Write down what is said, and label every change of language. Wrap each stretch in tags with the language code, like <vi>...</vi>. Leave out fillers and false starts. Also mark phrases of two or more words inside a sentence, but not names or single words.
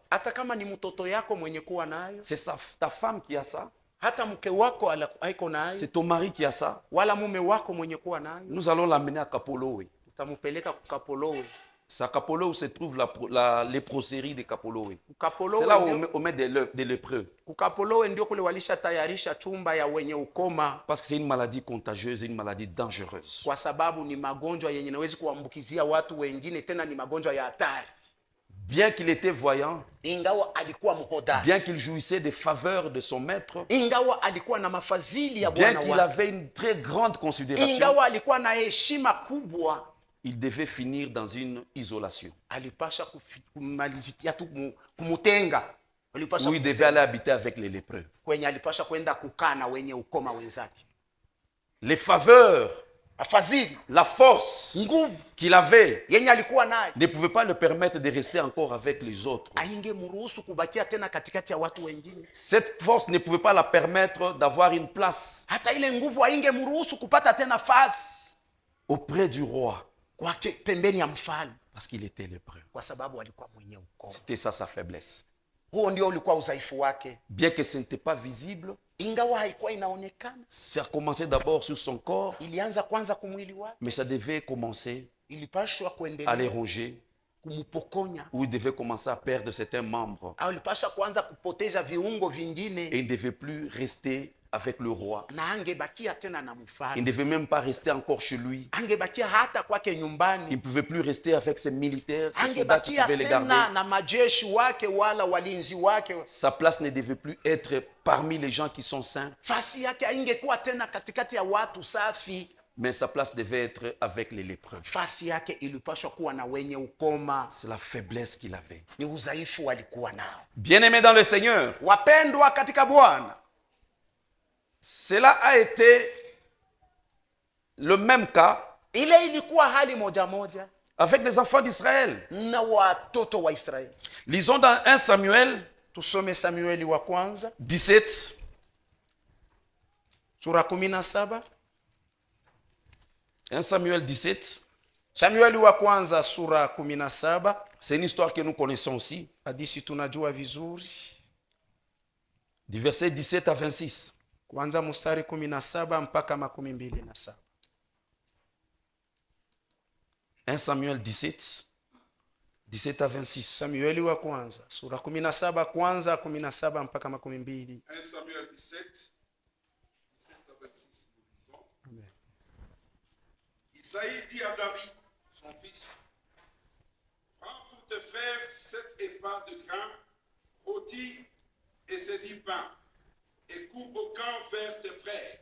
<sw>Hata kama ni mtoto yako mwenye kuwa nayo,</sw> <fr>c'est ta femme qui a ça,</fr> <sw>hata mke wako aiko nayo,</sw> <fr>c'est ton mari qui a ça,</fr> <sw>wala mume wako mwenye kuwa nayo,</sw> <fr>nous allons l'amener à Kapolowe.</fr> <sw>utamupeleka kukapolowe.</sw> <fr>C'est à Kapolowe où se trouve léproserie de Kapolowe.</fr> <sw>Kukapolowe</sw> <fr>C'est là où</fr> <sw>ndio-</sw> <fr>on met des lépreux.</fr> <sw>Kukapolowe ndio kule walishatayarisha chumba ya wenye ukoma,</sw> <fr>Parce que c'est une maladie contagieuse, une maladie dangereuse.</fr> <sw>kwa sababu ni magonjwa yenye nawezi kuambukizia watu wengine, tena ni magonjwa ya hatari.</sw> <fr>Bien qu'il était voyant,</fr> <sw>Ingawa alikuwa mhodari,</sw> <fr>bien qu'il jouissait des faveurs de son maître,</fr> <sw>ingawa alikuwa na mafadhili ya</sw> <fr>bien</fr> <sw>Bwana</sw> <fr>qu'il</fr> <sw>wake,</sw> <fr>avait une très grande considération,</fr> <sw>ingawa alikuwa na heshima kubwa,</sw> <fr>il devait finir dans une isolation.</fr> <sw>alipasha kumalizikia tu kumutenga, alipasha</sw> <fr>Où il devait aller habiter avec les lépreux.</fr> <sw>kwenye alipasha kwenda kukaa na wenye ukoma wenzake.</sw> <fr>Les faveurs,</fr> <sw>Afadhili,</sw> <fr>la force</fr> <sw>nguvu</sw> <fr>qu'il avait</fr> <sw>yenye alikuwa nayo</sw> <fr>ne pouvait pas le permettre de rester encore avec les autres.</fr> <sw>aingemruhusu kubakia tena katikati ya watu wengine.</sw> <fr>Cette force ne pouvait pas la permettre d'avoir une place</fr> <sw>Hata ile nguvu aingemruhusu kupata tena nafasi</sw> <fr>auprès du roi</fr> <sw>kwake pembeni ya mfalme,</sw> <fr>parce qu'il était lépreux.</fr> <sw>kwa sababu alikuwa mwenye ukoma.</sw> <fr>C'était ça sa faiblesse.</fr> <sw>Huo ndio ulikuwa udhaifu wake,</sw> <fr>bien que ce n'était pas visible.</fr> <sw>ingawa haikuwa inaonekana.</sw> <fr>Ça a commencé d'abord sur son corps,</fr> <sw>Ilianza kwanza kumwili wake,</sw> <fr>mais ça devait commencer</fr> <sw>ilipashwa</sw> <fr>à les</fr> <sw>kuendelea</sw> <fr>ronger,</fr> <sw>kumpokonya,</sw> <fr>où il devait commencer à perdre certains membres.</fr> <sw>au ilipasha kuanza kupoteza viungo vingine,</sw> <fr>Et il ne devait plus rester avec le roi.</fr> <sw>na angebakia tena na</sw> <fr>Il ne</fr> <sw>mfalme,</sw> <fr>devait même pas rester encore chez lui.</fr> <sw>angebakia hata kwake</sw> <fr>Il ne</fr> <sw>nyumbani,</sw> <fr>pouvait plus rester avec ses militaires, ses soldats qui</fr> <sw>angebakia</sw> <fr>pouvaient les</fr> <sw>tena</sw> <fr>garder.</fr> <sw>na majeshi wake wala walinzi wake.</sw> <fr>Sa place ne devait plus être parmi les gens qui sont saints,</fr> <sw>Fasi yake haingekuwa tena katikati ya watu safi,</sw> <fr>mais sa place devait être avec les lépreux.</fr> <sw>fasi yake ilipashwa kuwa na wenye ukoma.</sw> <fr>C'est la faiblesse qu'il avait.</fr> <sw>Ni udhaifu walikuwa nao.</sw> <fr>Bien-aimés dans le Seigneur,</fr> <sw>Wapendwa katika Bwana,</sw> <fr>cela a été le même cas</fr> <sw>ile ilikuwa hali moja moja</sw> <fr>avec les enfants d'Israël.</fr> <sw>na watoto wa Israeli.</sw> <fr>Lisons dans 1 Samuel</fr> <sw>Tusome Samueli wa kwanza</sw> <fr>17,</fr> <sw>sura 17.</sw> <fr>1 Samuel 17.</fr> <sw>Samueli wa kwanza sura 17.</sw> <fr>C'est une histoire que nous connaissons aussi,</fr> <sw>Hadithi tunajua vizuri.</sw> <fr>du verset 17 à 26.</fr> <sw>Kwanza mstari 17 mpaka 27.</sw> <fr>1 Samuel 17, 17 à 26.</fr> <sw>Samueli wa kwanza sura 17 kwanza 17 mpaka 22.</sw> <fr>1 Samuel 17, 17 à 26, nous lisons. Amen. Isaïe dit à David, son fils, prends pour tes frères 7 épars de grains rôtis et ces 10 pains, et coupe au camp vers tes frères.</fr>